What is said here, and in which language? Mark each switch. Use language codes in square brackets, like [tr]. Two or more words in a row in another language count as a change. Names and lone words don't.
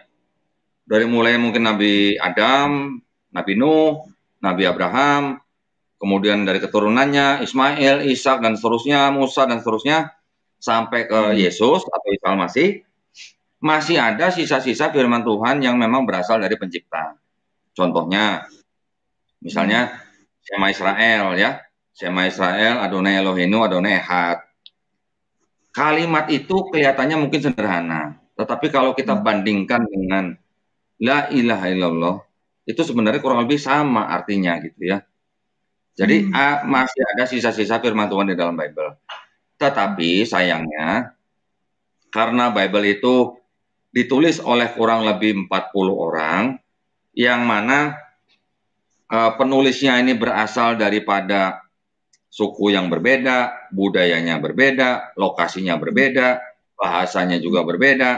[id] Dari mulai mungkin Nabi Adam, Nabi Nuh, Nabi Abraham, kemudian dari keturunannya Ismail, Ishak dan seterusnya, Musa dan seterusnya sampai ke Yesus atau Isa Al-Masih, masih ada sisa-sisa firman Tuhan yang memang berasal dari pencipta. Contohnya, misalnya Shema Israel, ya. [he] שמע ישראל, ה' אלוהינו, ה' אחד. [id] Kalimat itu kelihatannya mungkin sederhana, tetapi kalau kita bandingkan dengan [ar] لا إله إلا الله, [id] itu sebenarnya kurang lebih sama artinya gitu ya. Jadi masih ada sisa-sisa firman Tuhan di dalam Bible. Tetapi sayangnya karena Bible itu ditulis oleh kurang lebih 40 orang, yang mana penulisnya ini berasal daripada suku yang berbeda, budayanya berbeda, lokasinya berbeda, bahasanya juga berbeda.